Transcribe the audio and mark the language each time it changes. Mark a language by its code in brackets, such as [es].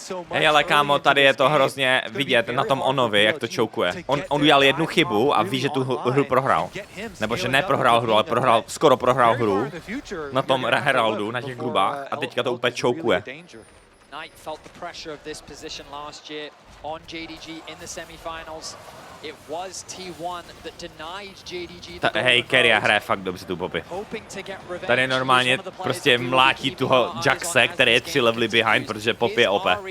[cs] Hej, ale kámo, tady je to hrozně vidět na tom Onovi, jak to choukuje. On udělal jednu chybu a ví, že tu hru prohrál. Nebo že neprohrál hru, ale skoro prohrál hru. Na tom Heraldu, na těch grubách. A teďka to úplně choukuje. [en] Knight felt the pressure of this position last year on JDG in the semifinals. It was T1 that denied JDG. [cs] Hej, Keria hraje fakt dobře tu Poppy. Tady normálně prostě mlátí toho Jaxe, který je 3 levely behind, protože Poppy je OP.